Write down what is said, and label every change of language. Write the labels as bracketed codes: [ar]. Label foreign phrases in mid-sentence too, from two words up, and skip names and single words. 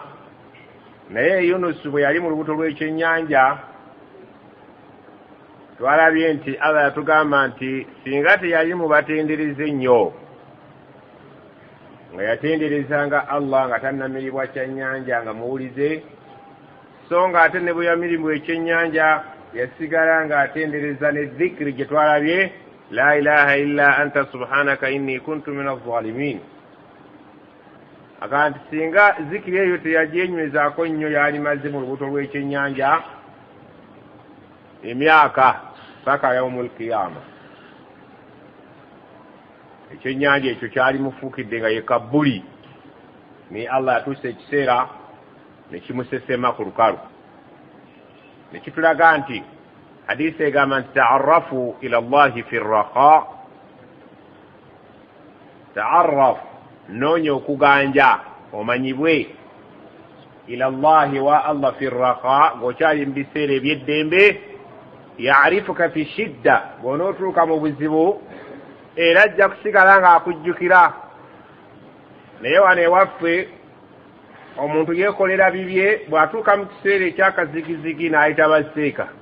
[lg] Naye Yunusu bwe yali mu lubuto lw'ekyennyanja, twalabye nti Allah yatugamba nti singa teyali mu batendereza ennyo, nga yatenderezanga Allah nga tannamiribwa kyennyanja nga muwulize, so nga ate ne bwe yamirimwa ekyennyanja yasigala ng'atendereza ne dhikiri gye twalabye, [ar] لا إله إلا أنت سبحانك إني كنت من الظالمين. [lg] Aga nti singa zikiri eyo teyagyenywezaako nnyo, yali maze mu lubuto lw'ekyennyanja emyaka paka [ar] يوم القيامة. [lg] Ekyennyanja ekyo kyali mufuukidde nga ye Kabuli, ni Allah yatuusa ekiseera ne kimusesema ku lukalu. Ne kitulaga nti hadisi egamba nti [ar] تعرف إلى الله في الرخاء, [lg] ta'arraf noonya okuganja omanyibwe [ar] إلى الله [lg] wa Allah [ar] في الرخاء, [lg] ng'okyali mu biseera eby'eddembe, [ar] يعرفك في الشدة, [lg] bw'onootuuka mu buzibu era ajja kusigala ng'akujjukira. Naye wano ewaffe omuntu yeekolera bibye, bw'atuuka mu kiseera ekyakazigizigi n'ayita baseeka.